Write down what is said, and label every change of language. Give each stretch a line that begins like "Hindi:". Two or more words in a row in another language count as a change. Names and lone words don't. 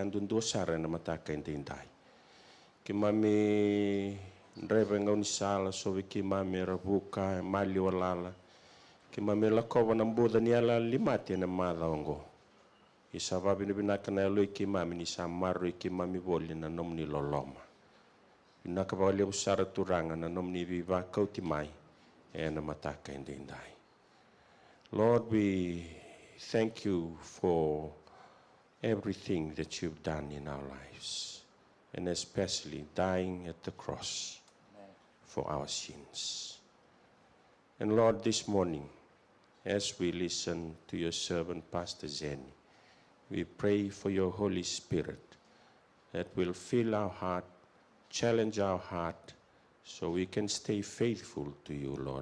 Fijian: andundu sara na mataka indai ki mami ndreve ngau ni sala so ki mami rabuka mali walala ki mami lakova na mbuda ni ala limati na madhaongo isa vabi ni binaka na alo ki mami ni samaru ki mami boli na nom ni loloma binaka wali usara turanga na nom ni viva kauti mai na mataka indai.
English: Lord, we thank you for everything that you've done in our lives and especially dying at the cross for our sins. And Lord, this morning as we listen to your servant Pastor Zeny, we pray for your Holy Spirit that will fill our heart, challenge our heart, so we can stay faithful to you, Lord.